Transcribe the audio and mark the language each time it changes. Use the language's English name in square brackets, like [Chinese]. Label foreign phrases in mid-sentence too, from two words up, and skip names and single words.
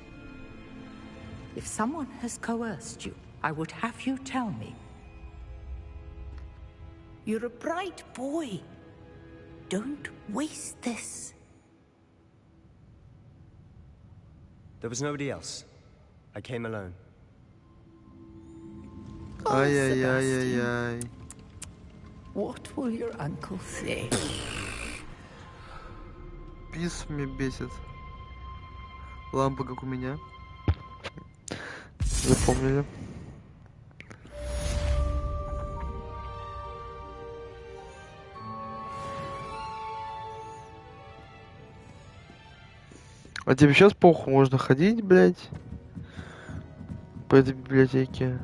[English] If someone has coerced you, I would have you tell me. You're a bright boy. Don't waste this. There was nobody else. I came alone. Ай-яй-яй-яй-яй. What will your uncle say? [Russian] Пис меня бесит. Лампа как у меня. Запомнили. А тебе сейчас похуй, можно ходить, блядь, по этой библиотеке.